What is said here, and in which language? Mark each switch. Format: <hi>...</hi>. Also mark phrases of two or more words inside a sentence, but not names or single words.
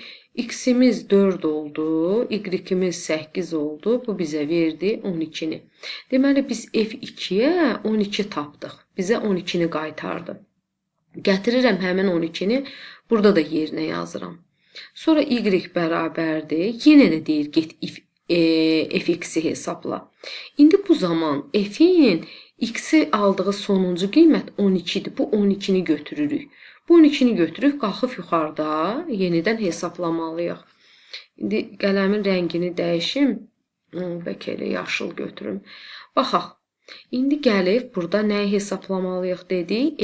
<az>X-imiz 4 oldu, y-imiz 8 oldu, bu bizə verdi 12-ni. Deməli, biz f2-yə 12 tapdıq, bizə 12-ni qaytardı. Gətirirəm həmin 12-ni, burada da yerinə yazıram. Sonra y bərabərdir, yenə də deyir, get fx-i hesabla. İndi bu zaman f-in x-i aldığı sonuncu qiymət 12-dir. Bu 12-ni götürürük. Bu 12-ni götürürük, qalxıb yuxarıda yenidən hesablamalıyıq. İndi qələmin rəngini dəyişim. Bəlkə elə yaşıl götürüm. Baxaq. İndi gəlib burada nəyi hesablamalıyıq dedik?</az>